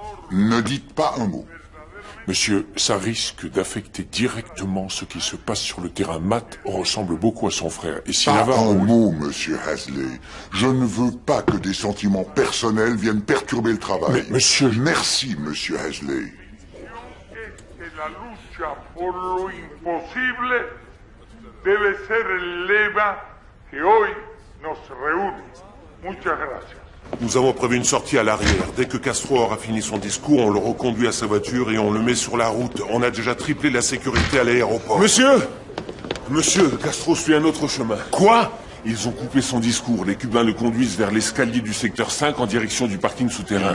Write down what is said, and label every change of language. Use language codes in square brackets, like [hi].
[fr] Ne dites pas un mot. Monsieur, ça risque d'affecter directement ce qui se passe sur le terrain. Matt ressemble beaucoup à son frère. Et si pas Navarro... un mot, monsieur Hesley. Je ne veux pas que des sentiments personnels viennent perturber le travail. Mais, monsieur... Merci, monsieur Hesley. [es] La lucha por lo imposible debe ser el lema que hoy nos reúne. Muchas gracias. [fr] Nous avons prévu une sortie à l'arrière. Dès que Castro aura fini son discours, on le reconduit à sa voiture et on le met sur la route. On a déjà triplé la sécurité à l'aéroport. Monsieur, Castro suit un autre chemin. Quoi? Ils ont coupé son discours. Les Cubains le conduisent vers l'escalier du secteur 5 en direction du parking souterrain.